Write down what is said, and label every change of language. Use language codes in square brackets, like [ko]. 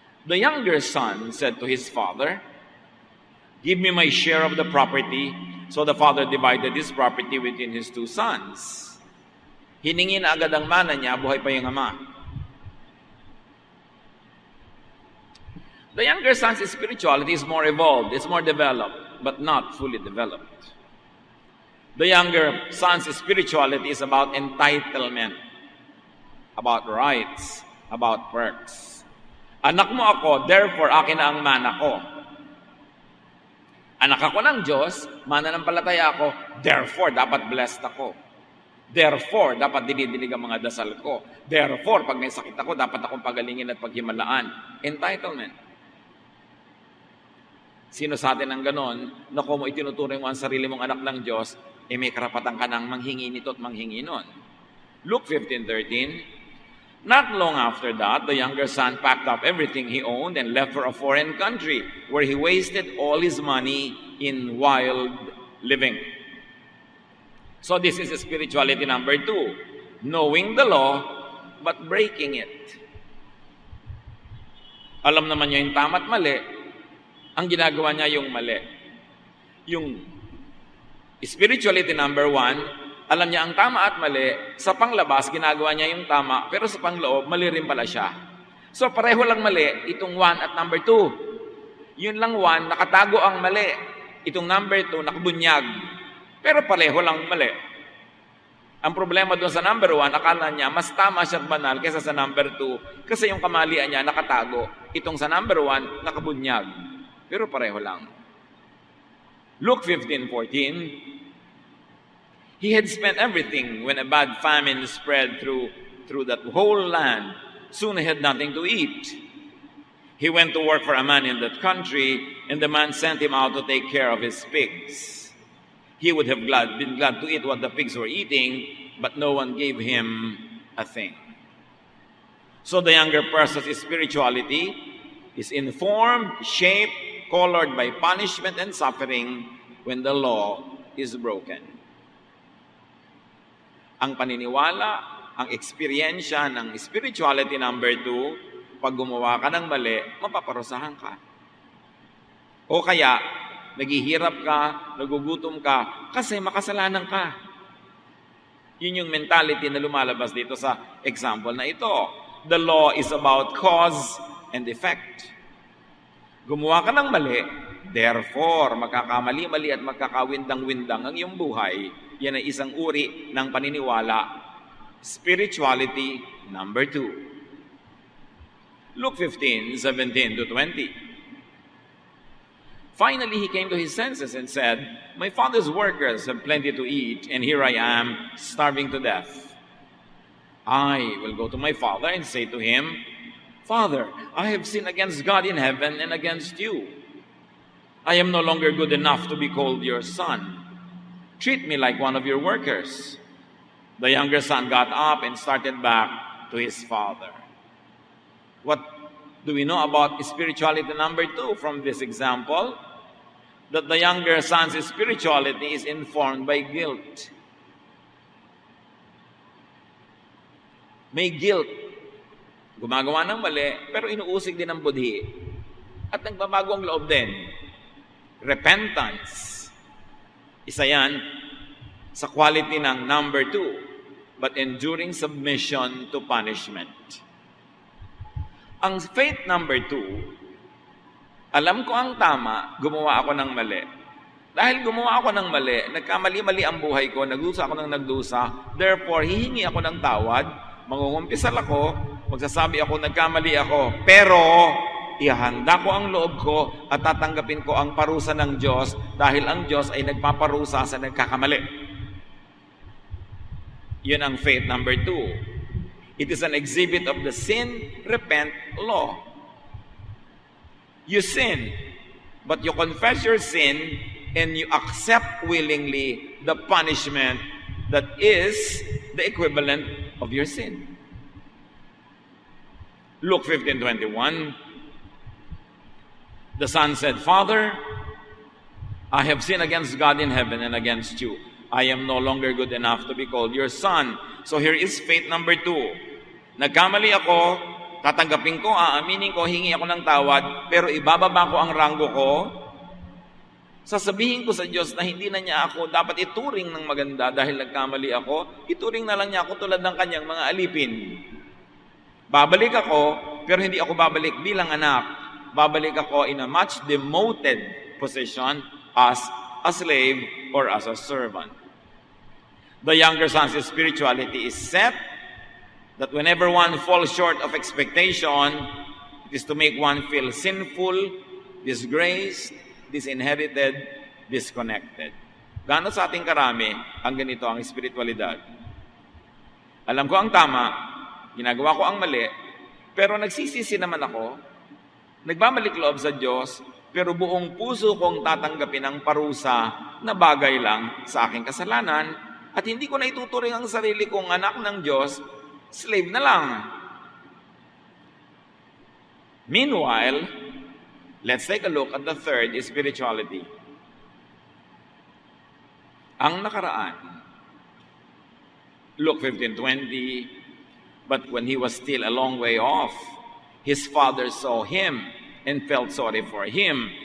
[en] The younger son said to his father, "Give me my share of the property." So the father divided his property within his 2 sons. [tl] Hiningi na agad ang mana niya, buhay pa yung ama. [en] The younger son's spirituality is more evolved, it's more developed, but not fully developed. The younger son's spirituality is about entitlement, about rights, about perks. [tl] Anak mo ako, therefore akin na ang mana ko. Anak ako ng Diyos, mananampalataya ako, therefore dapat blessed ako. Therefore, dapat dinidinig ang mga dasal ko. Therefore, pag may sakit ako, dapat akong pagalingin at paghimalaan. Entitlement. Sino sa atin ang ganon, na kung mo itinuturing mo ang sarili mong anak ng Diyos, may karapatan ka nang manghingi nito at manghingi nun. [en] Luke 15:13, not long after that, the younger son packed up everything he owned and left for a foreign country where he wasted all his money in wild living. So this is spirituality number 2. Knowing the law, but breaking it. [tl] Alam naman niya yung tama at mali. Ang ginagawa niya yung mali. Yung spirituality number 1, alam niya ang tama at mali. Sa panglabas, ginagawa niya yung tama. Pero sa pangloob, mali rin pala siya. So pareho lang mali, itong 1 at number 2. Yun lang 1, nakatago ang mali. Itong number 2, nakabunyag. Pero pareho lang mali. Ang problema doon sa number 1, akala niya mas tama siya at banal kaysa sa number 2 kasi yung kamalian niya nakatago. Itong sa number 1, nakabunyag. Pero pareho lang. [en] Luke 15:14, he had spent everything when a bad famine spread through that whole land. Soon he had nothing to eat. He went to work for a man in that country, and the man sent him out to take care of his pigs. He would have been glad to eat what the pigs were eating, but no one gave him a thing. So the younger person's spirituality is informed, shaped, colored by punishment and suffering when the law is broken. [tl] Ang paniniwala, ang eksperyensya ng spirituality number 2, pag gumawa ka ng mali, mapaparusahan ka. O kaya, naghihirap ka, nagugutom ka, kasi makasalanan ka. Yun yung mentality na lumalabas dito sa example na ito. [en] The law is about cause and effect. [tl] Gumawa ka ng mali, therefore, magkakamali-mali at magkakawindang-windang ang iyong buhay. Yan ay isang uri ng paniniwala. [en] Spirituality number 2. Luke 15:17-20. Finally, he came to his senses and said, "My father's workers have plenty to eat, and here I am, starving to death. I will go to my father and say to him, 'Father, I have sinned against God in heaven and against you. I am no longer good enough to be called your son. Treat me like one of your workers.' The younger son got up and started back to his father." What do we know about spirituality number 2 from this example? That the younger son's spirituality is informed by guilt. [tl] May guilt. Gumagawa ng mali, pero inuusig din ang budhi. At nagbabago ang loob din. [en] Repentance. [tl] Isa yan sa [en] quality ng number 2, but enduring submission to punishment. [tl] Ang faith number 2, alam ko ang tama, gumawa ako ng mali. Dahil gumawa ako ng mali, nagkamali-mali ang buhay ko, nagdusa ako ng nagdusa, therefore, hihingi ako ng tawad, mangungumpisal ako, magsasabi ako, nagkamali ako, pero ihanda ko ang loob ko at tatanggapin ko ang parusa ng Diyos dahil ang Diyos ay nagpaparusa sa nagkakamali. Yun ang faith number 2. [en] It is an exhibit of the sin, repent, law. You sin, but you confess your sin and you accept willingly the punishment that is the equivalent of your sin. Luke 15:21. The son said, "Father, I have sinned against God in heaven and against you. I am no longer good enough to be called your son." So here is faith number 2. [tl] Nagkamali ako, tatanggapin ko, aaminin ko, hingi ako ng tawad, pero ibababa ko ang ranggo ko. Sasabihin ko sa Diyos na hindi na niya ako dapat ituring ng maganda dahil nagkamali ako. Ituring na lang niya ako tulad ng kanyang mga alipin. Babalik ako, pero hindi ako babalik bilang anak. Babalik ako [en] in a much demoted position as a slave or as a servant. The younger son's spirituality is set that whenever one falls short of expectation, it is to make one feel sinful, disgraced, disinherited, disconnected. [tl] Gaano sa ating karami ang ganito ang espiritualidad? Alam ko ang tama, ginagawa ko ang mali, pero nagsisisi naman ako, nagbabalik loob sa Diyos, pero buong puso kong tatanggapin ang parusa na bagay lang sa aking kasalanan at hindi ko na ituturing ang sarili kong anak ng Diyos, slave na lang. [en] Meanwhile, let's take a look at the third spirituality. [tl] Ang nakaraan, [en] Luke 15:20, but when he was still a long way off, his father saw him and felt sorry for him.